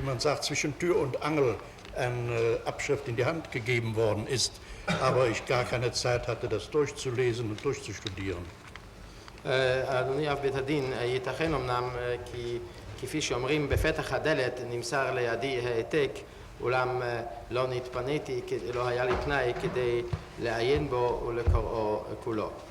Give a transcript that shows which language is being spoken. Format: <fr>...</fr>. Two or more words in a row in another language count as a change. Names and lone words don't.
<de>man sagt, zwischen Tür und Angel eine Abschrift in die Hand gegeben worden ist, aber ich gar keine Zeit hatte, das durchzulesen und durchzustudieren.</de> <he>אדוני אב בית הדין, ייתכן אמנם כי כפי שאומרים בפתח הדלת נמסר לידי העתק, אולם לא נתפניתי, לא היה לי פנאי כדי לעיין בו ולקראו כולו.</he>